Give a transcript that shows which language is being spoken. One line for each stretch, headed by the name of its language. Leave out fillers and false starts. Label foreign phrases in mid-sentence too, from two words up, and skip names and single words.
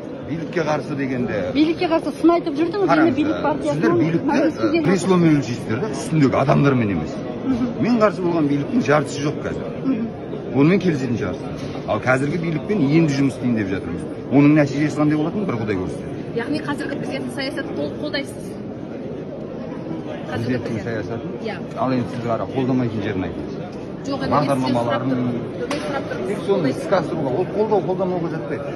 Kyrgyz: Бийликке каршы дегенде. Бийликке каршы сын айтып жүрдүңүз, эми бийлик партиясынын. Сиздер бийликти кресломен өлчөйсүздөр да, үстүндөгү адамдар менен эмес. Мен каршы болгон бийликтин жартысы жок азыр.
Kazakh: Буну мен келишетін шығарсыз. Ал қазіргі бийликпен енді жұмыс істейін деп жатырмыз. Оның нәтижесі қандай болатынын бір Құдай көрсін. Яғни қазіргі президенттің саясатын толық қолдайсыз. Президенттің саясатын? Иә. Ал енді сіз қара, қолдамайтын жерін айтыңыз. Жоқ, бағдарламаларын тек соны іске асыруға, ол қолдамауға жатпайды.